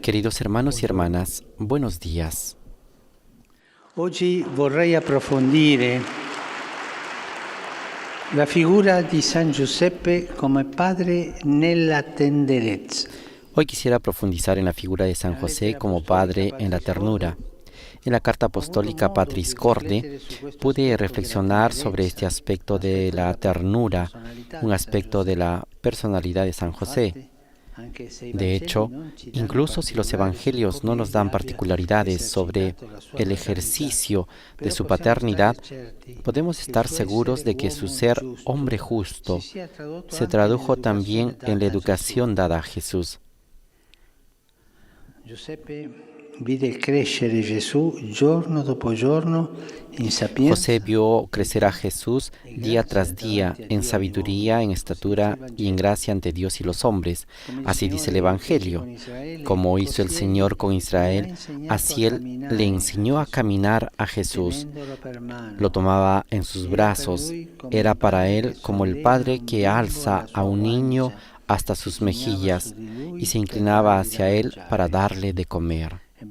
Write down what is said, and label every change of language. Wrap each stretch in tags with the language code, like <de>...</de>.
<es>Queridos hermanos y hermanas, buenos días.</es> <it>oggi vorrei approfondire la figura di San Giuseppe come padre nella tenderezza.</it> <es>Hoy quisiera profundizar en la figura de San José como padre en la ternura. En la carta apostólica Patris Corde pude reflexionar sobre este aspecto de la ternura, un aspecto de la personalidad de San José. De hecho, incluso si los evangelios no nos dan particularidades sobre el ejercicio de su paternidad, podemos estar seguros de que su ser hombre justo se tradujo también en la educación dada a Jesús.</es> <it>Giuseppe vide crescere Gesù giorno dopo giorno in sapienza.</it> <es>José vio crecer a Jesús día tras día en sabiduría, en estatura y en gracia ante Dios y los hombres. Así dice el Evangelio. Como hizo el Señor con Israel, así Él le enseñó a caminar a Jesús. Lo tomaba en sus brazos. Era para Él como el padre que alza a un niño hasta sus mejillas y se inclinaba hacia Él para darle de comer.</es>